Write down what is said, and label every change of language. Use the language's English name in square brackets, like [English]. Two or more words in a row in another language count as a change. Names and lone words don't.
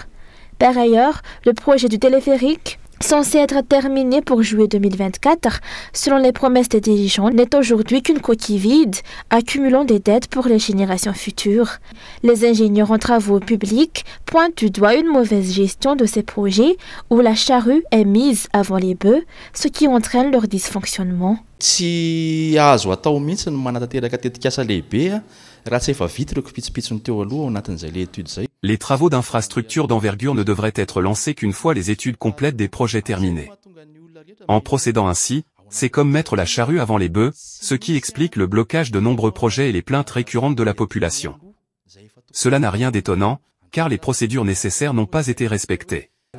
[French] Par ailleurs, le projet du téléphérique, censé être terminé pour juillet 2024, selon les promesses des dirigeants, n'est aujourd'hui qu'une coquille vide, accumulant des dettes pour les générations futures. Les ingénieurs en travaux publics pointent du doigt une mauvaise gestion de ces projets où la charrue est mise avant les bœufs, ce qui entraîne leur dysfonctionnement. [Malagasy] Tsy azo atao mihitsy ny manatateraka tetikasa lehibe raha tsy efa vita ireo kipitsipitsony teo aloha ao anatin'izay [French] le étude [Malagasy] zay. [French] Les travaux d'infrastructure d'envergure ne devraient être lancés qu'une fois les études complètes des projets terminés. En procédant ainsi, c'est comme mettre la charrue avant les bœufs, ce qui explique le blocage de nombreux projets et les plaintes récurrentes de la population. Cela n'a rien d'étonnant, car les procédures nécessaires n'ont pas été respectées.